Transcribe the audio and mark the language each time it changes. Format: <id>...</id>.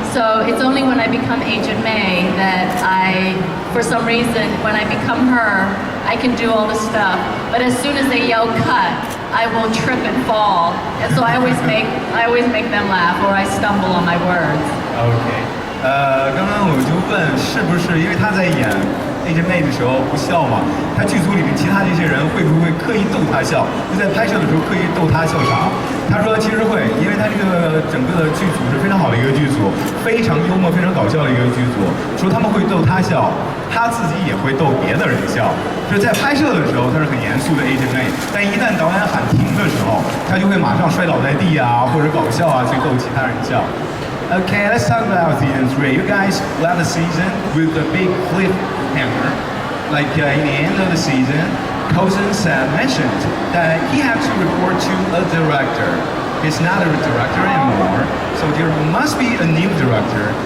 <en>So it's only when I become Agent May that for some reason, when I become her, I can do all the stuff. But as soon as they yell cut, I will trip and fall. And so I always make them laugh, or I stumble on my words.</en> <zh>OK，刚刚我就问是不是因为他在演 Agent May 的时候不笑嘛，他剧组里面其他的一些人会不会刻意逗他笑？就在拍摄的时候刻意逗他笑啥？他说其实会，因为他这个整个的剧组是非常好的一个剧组，非常幽默、非常搞笑的一个剧组。说他们会逗他笑，他自己也会逗别的人笑。就是在拍摄的时候，他是很严肃的 Agent May， 但一旦导演喊停的时候，他就会马上摔倒在地啊，或者搞笑啊，去逗其他人笑。</zh> <en>Okay, let's talk about season 3. You guys left the season with a big cliffhanger. Like in the end of the season, Coulson mentioned that he had to report to a director. He's not a director anymore, so there must be a new director.</en>